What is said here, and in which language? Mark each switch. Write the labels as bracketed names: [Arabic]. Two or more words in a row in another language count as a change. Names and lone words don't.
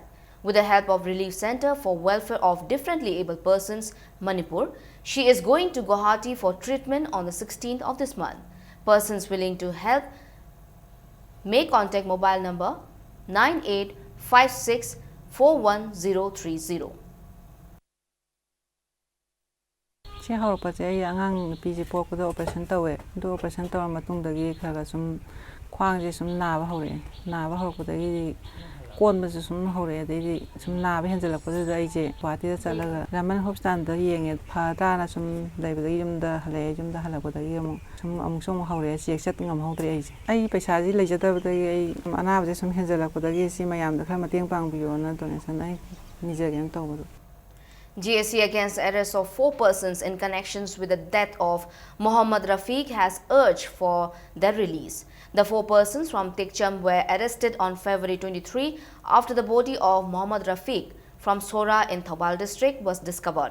[English] With the help of Relief Center for Welfare of Differently Abled Persons, Manipur, she is going to Guwahati for treatment on the 16th of this month. Persons willing to help may contact mobile number 9856413030. [Manipuri] ꯁꯤ ꯍꯧꯔꯛꯄꯁꯦ ꯑꯩ ꯑꯉꯥꯡ ꯅꯨꯄꯤꯁꯦ ꯄꯣꯛꯄꯗ ꯑꯣꯄꯔꯦꯁꯟ ꯇꯧꯋꯦ ꯑꯗꯨ ꯑꯣꯄꯔꯦꯁꯟ ꯇꯧꯔ ꯃꯇꯨꯡꯗꯒꯤ ꯈꯔ ꯁꯨꯝ ꯈ꯭ꯋꯥꯡꯁꯦ ꯁꯨꯝ ꯅꯥꯕ ꯍꯧꯔꯛꯑꯦ ꯅꯥꯕ ꯍꯧꯔꯛꯄꯗꯒꯤ ꯀꯣꯟꯕꯁꯨ ꯁꯨꯝ ꯍꯧꯔꯛꯑꯦ ꯑꯗꯩꯗꯤ ꯁꯨꯝ ꯅꯥꯕ ꯍꯦꯟꯖꯜꯂꯛꯄꯗꯨꯗ ꯑꯩꯁꯦ ꯒꯨꯋꯥꯍꯥꯇꯤꯗ ꯆꯠꯂꯒ ꯔꯃꯟ ꯍꯣꯁꯄꯤꯇꯥꯜꯗ ꯌꯦꯡꯉꯦ ꯐꯗꯥꯅ ꯁꯨꯝ ꯂꯩꯕꯗꯒꯤ ꯌꯨꯝꯗ ꯍꯜꯂꯛꯑꯦ ꯌꯨꯝꯗ ꯍꯜꯂꯛꯄꯗꯒꯤ ꯑꯃꯨꯛꯁꯨ ꯍꯧꯔꯛꯑꯦ ꯆꯦꯛ ꯆꯠ ꯉꯝꯍꯧꯗ꯭ꯔꯦ ꯑꯩꯁꯦ ꯑꯩ ꯄꯩꯁꯥꯁꯤ ꯂꯩꯖꯗꯕꯗꯒꯤ ꯑꯩ ꯑꯅꯥꯕꯁꯦ ꯁꯨꯝ ꯍꯦꯟꯖꯜꯂꯛꯄꯗꯒꯤ ꯁꯤ ꯃꯌꯥꯝꯗ ꯈꯔ ꯃꯇꯦꯡ ꯄꯥꯡꯕꯤꯌꯣꯅ ꯗꯣꯅꯦꯁꯟ ꯑꯩ ꯅꯤꯖꯒꯦꯅ ꯇꯧꯕꯗꯣ. [English] GSC against the arrest of 4 persons in connections with the death of Mohammad Rafiq has urged for their release. The 4 persons from Tikcham were arrested on February 23 after the body of Mohammad Rafiq from Sora in Thoubal district was discovered.